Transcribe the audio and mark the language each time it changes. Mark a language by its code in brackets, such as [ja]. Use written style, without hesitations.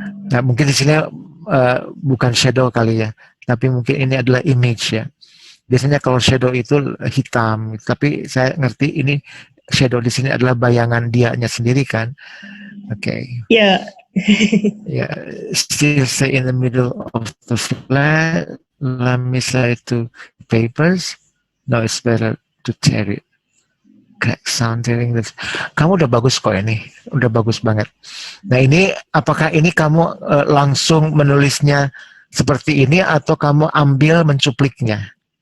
[id] Nah, mungkin di sini bukan shadow kali ya, tapi mungkin ini adalah image ya. Biasanya kalau shadow itu hitam, tapi saya ngerti ini shadow di sini adalah bayangan dianya sendiri kan. [en] Yeah. Yeah, still stay in the middle of the flat. Let me say to papers. No, it's better to tear it. Crack sound tearing this. [id] Kamu udah bagus kok ini, udah bagus banget. Nah ini, apakah ini kamu langsung menulisnya seperti ini atau kamu ambil mencupliknya?